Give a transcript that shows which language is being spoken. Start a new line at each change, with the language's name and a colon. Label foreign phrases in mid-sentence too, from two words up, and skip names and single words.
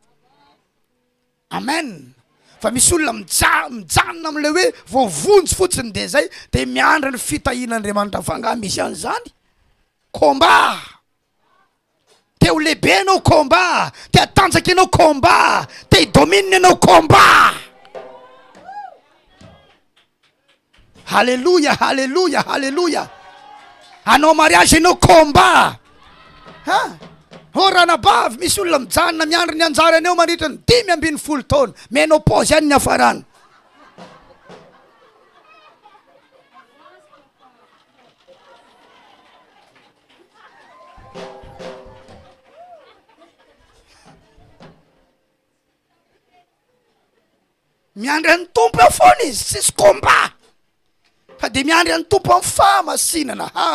Malagasy: Amen. Fa misy olona mijanona am'le hoe voavonjy fotsiny de zay, de miandra ny fitahian'Andriamanitra fanga. Misy an'izany combat, te ho lehibe anao combat, te hatanjaka ianao combat, te hidomine ianao combat.
French: Alléluia, alléluia, alléluia.
Malagasy: Anao mariage ianao combat. Ranabavy, misy olona mijanona miandry ny anjara anao mandritra ny 5 taona, ménopause ihany ny hafarana. Miandry ny tompo eo foana izy, tsisy combat, fa de miandry ny tompo amin'ny fahamasinana.